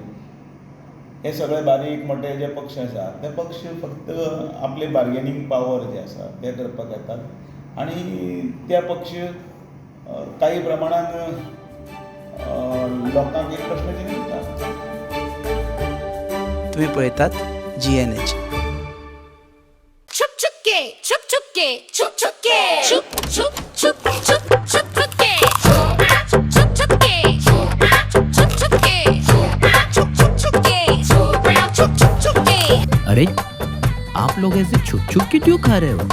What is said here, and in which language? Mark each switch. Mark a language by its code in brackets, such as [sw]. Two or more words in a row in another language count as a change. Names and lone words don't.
[kok] हे सगळे बारीक मोठे जे पक्ष आसा ते पक्ष फक्त आपले [en] bargaining power [kok] जे आसा ते करपाक येतात आनी त्या पक्ष काही प्रमाणान लोकांक एक प्रश्न दितात. तुम्ही पळयतात GNH. [hi] छुप छुपके छुप छुपके छुप छुपके छुप छुप छुप छुप छुप छुपके छुप छुपके छुप छुपके छुप छुपके छुप छुपके. अरे आप लोग ऐसे छुप छुप के क्यों खा रहे हो?